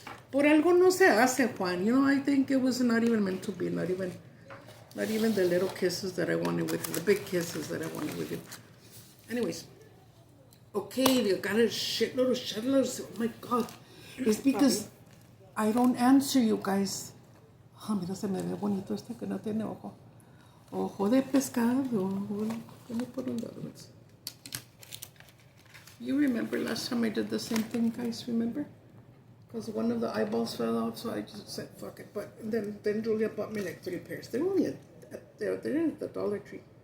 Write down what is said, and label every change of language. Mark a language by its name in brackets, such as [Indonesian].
[Spanish] Por algo no se hace, [English] Juan. I think it was not even meant to be. Not even the little kisses that I wanted with you. The big kisses that I wanted with you. Anyways. Okay, you got a shitload of shitloads. Oh my God. It's because I don't answer you guys. [Spanish] Mira, se me ve bonito este que no tiene ojo. Ojo de pescado. [English] Let me put on the other ones. You remember last time I did the same thing, guys? Remember? Because one of the eyeballs fell out, so I just said, fuck it. But then Julia bought me like 3 pairs. They're only they're at the Dollar Tree.